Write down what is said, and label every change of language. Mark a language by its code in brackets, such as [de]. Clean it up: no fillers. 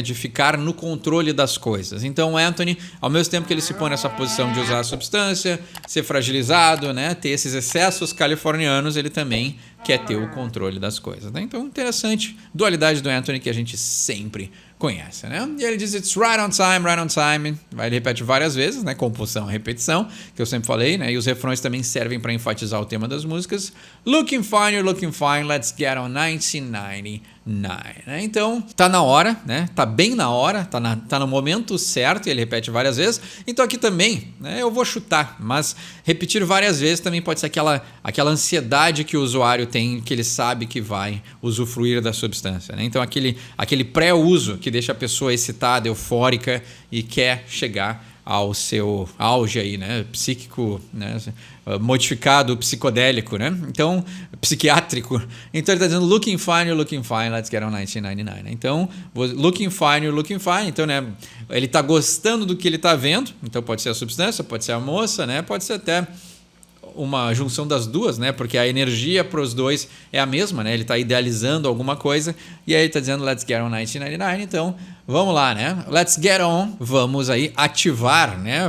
[pt] De ficar no controle das coisas. Então o Anthony, ao mesmo tempo que ele se põe nessa posição de usar a substância, ser fragilizado, né? Ter esses excessos californianos, ele também quer ter o controle das coisas, né? Então, interessante, dualidade do Anthony que a gente sempre conhece, né? E ele diz, [en] it's right on time. [pt] Ele repete várias vezes, né? Compulsão, repetição, que eu sempre falei, né? E os refrões também servem para enfatizar o tema das músicas. [en] Looking fine, you're looking fine, let's get on 1999. [pt] Né? Então, tá na hora, né? Tá bem na hora, tá no momento certo, e ele repete várias vezes. Então aqui também, né? Eu vou chutar, mas repetir várias vezes também pode ser aquela ansiedade que o usuário tem, que ele sabe que vai usufruir da substância, né? Então aquele pré-uso que deixa a pessoa excitada, eufórica e quer chegar ao seu auge aí, né? Psíquico, né? Modificado, psicodélico, né? Então, psiquiátrico. Então ele está dizendo [en] looking fine, you're looking fine, let's get on 1999. [pt] Né? Então, [en] looking fine, you're looking fine. [pt] Então, né? Ele está gostando do que ele está vendo. Então pode ser a substância, pode ser a moça, né? Pode ser até uma junção das duas, né? Porque a energia para os dois é a mesma, né? Ele está idealizando alguma coisa e aí ele está dizendo [en] let's get on 1999. [pt] Então, vamos lá, né? [en] Let's get on, [pt] vamos aí ativar, né?